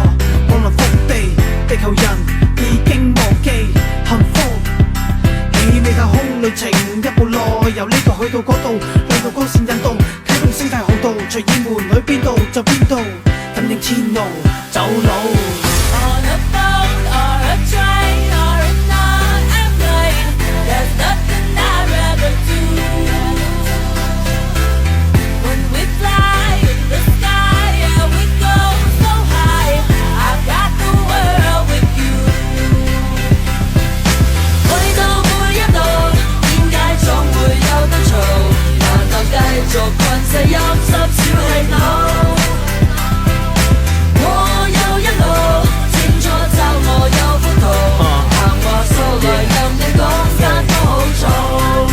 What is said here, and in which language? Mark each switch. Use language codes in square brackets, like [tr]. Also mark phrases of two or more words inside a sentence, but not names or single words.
[yue] 往來福地，地球人已經忘記幸福。氣味太空旅程一步內，由呢度去到嗰度，兩道光線引導，啟動星際航道，隨意門去邊度就邊度，感應天路走路。 [en] On a boat or a train or in an airplane, there's nothing I'd rather do. When we fly in the sky, yeah we go so high. I've got the world with you. [yue] 去到每一度，點解總會有得嘈？難道繼續困死陰濕小氣腦？我有一路，清楚就我有幅圖，閒話數來任你講間都好做。